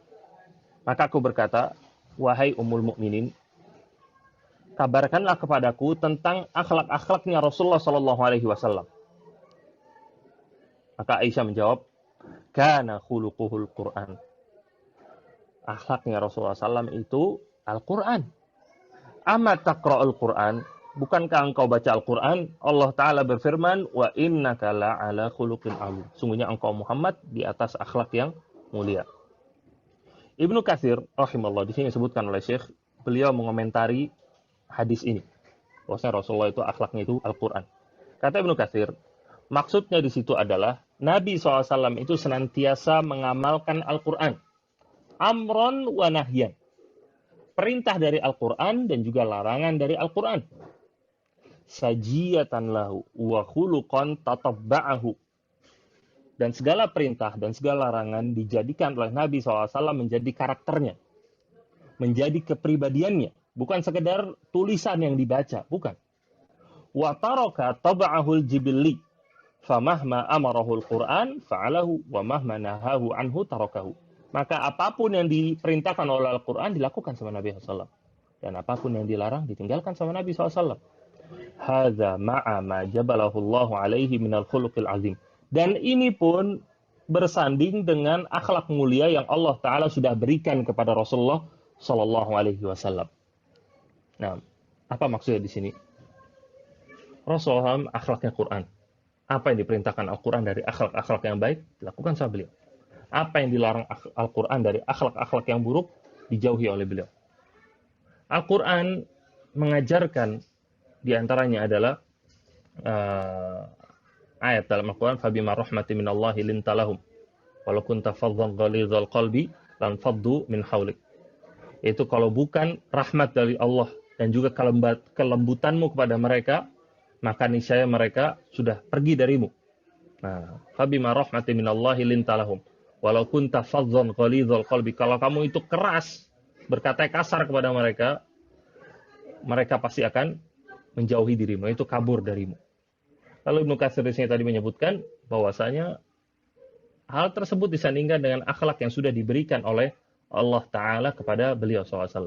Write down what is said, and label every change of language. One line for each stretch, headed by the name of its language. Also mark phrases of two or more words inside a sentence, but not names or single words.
Indonesian: Maka aku berkata, wahai
Arabic: أم المؤمنين,
Indonesian: kabarkanlah kepadaku tentang akhlak-akhlaknya Rasulullah SAW. Maka Aisyah menjawab,
Arabic: كان خلقه القرآن.
Indonesian: Akhlaknya Rasulullah SAW itu Al-Quran.
Arabic: أما تقرأ القرآن.
Indonesian: Bukankah engkau baca Al-Quran? Allah Ta'ala berfirman,
Arabic: وإنك لعلى خلق عليم.
Indonesian: Sungguhnya engkau Muhammad di atas akhlak yang mulia. Ibnu Katsir, rahimahullah, di sini disebutkan oleh Syekh, beliau mengomentari hadis ini. Bahwasanya Rasulullah itu akhlaknya itu Al-Quran. Kata Ibnu Katsir, maksudnya di situ adalah Nabi SAW itu senantiasa mengamalkan Al-Quran.
Arabic: أمرا ونهيا.
Indonesian: perintah dari Al-Quran dan juga larangan dari Al-Quran.
Arabic: سجية له وخلقا تطبعه.
Indonesian: Dan segala perintah dan segala larangan dijadikan oleh Nabi SAW menjadi karakternya, menjadi kepribadiannya, bukan sekedar tulisan yang dibaca, bukan.
Arabic: وترك طبعه الجبلي فمهما أمره القرآن فعله ومهما نهاه عنه تركه.
Indonesian: Maka apapun yang diperintahkan oleh Al-Quran dilakukan sama Nabi SAW, dan apapun yang dilarang ditinggalkan sama Nabi SAW.
Arabic: هذا مع ما جبله الله عليه من الخلق العظيم.
Indonesian: Dan ini pun bersanding dengan akhlak mulia yang Allah Ta'ala sudah berikan kepada Rasulullah
Arabic: صلى الله عليه وسلم.
Indonesian: Nah, apa maksudnya di sini? Rasulullah akhlaknya Quran. Apa yang diperintahkan Al-Quran dari akhlak-akhlak yang baik dilakukan sama beliau. Apa yang dilarang Al-Quran dari akhlak-akhlak yang buruk dijauhi oleh beliau. Al-Quran mengajarkan diantaranya adalah ayat dalam Al-Quran,
Arabic: فبما رحمة من الله لنت لهم ولو كنت فظا غليظ القلب لانفضوا من حولك.
Indonesian: Itu kalau bukan rahmat dari Allah dan juga kelembutanmu kepada mereka, maka niscaya mereka sudah pergi darimu. Nah,
Arabic: فبما رحمة من الله لنت لهم ولو كنت فظا غليظ القلب.
Indonesian: Kalau kamu itu keras, berkata kasar kepada mereka, mereka pasti akan menjauhi dirimu, itu kabur darimu. Lalu Ibnu Katsir di sini tadi menyebutkan bahwasanya hal tersebut disandingkan dengan akhlak yang sudah diberikan oleh Allah Ta'ala kepada beliau SAW.